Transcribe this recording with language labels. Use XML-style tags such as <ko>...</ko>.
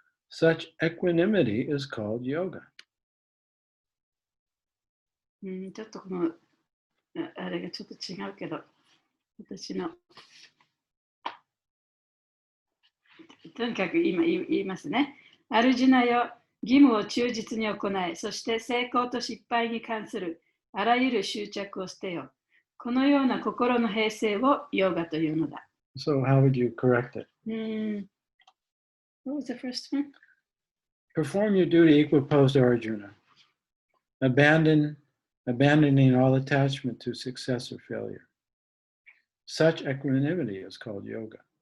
<en>Such equanimity is called yoga.</en> <ja>ちょっとこのあれがちょっと違うけど、私のとにかく今言いますね。アルジュナよ、義務を忠実に行い、そして成功と失敗に関するあらゆる執着を捨てよ。このような心の平静をヨガというのだ。</ja> <en>So how would you correct it? What was the first one? Perform your duty equiposed, O Arjuna. Abandoning all attachment to success or failure. Such equanimity is called yoga.</en>